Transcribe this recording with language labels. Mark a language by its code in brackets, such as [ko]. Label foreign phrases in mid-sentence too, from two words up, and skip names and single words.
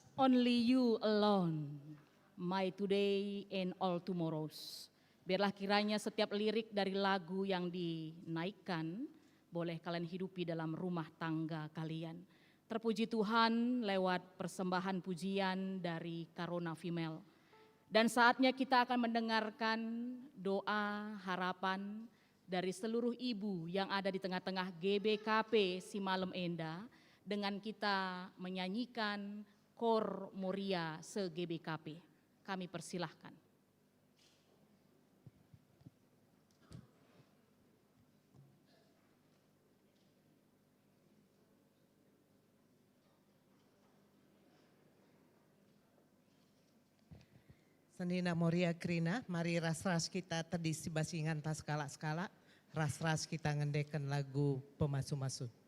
[en] only you alone, my today and all tomorrows. [id] Biarlah kiranya setiap lirik dari lagu yang dinaikkan, boleh kalian hidupi dalam rumah tangga kalian. Terpuji Tuhan lewat persembahan pujian dari Karona Female. Dan saatnya kita akan mendengarkan doa harapan dari seluruh ibu yang ada di tengah-tengah GBKP Simalem Enda dengan kita menyanyikan Kor Moria se-GBKP. Kami persilahkan. [btx] Senina Moria Krina, mari ras-ras kita terdisi basingan tas skala-skala, ras-ras kita ngendeken lagu pemasu-masu.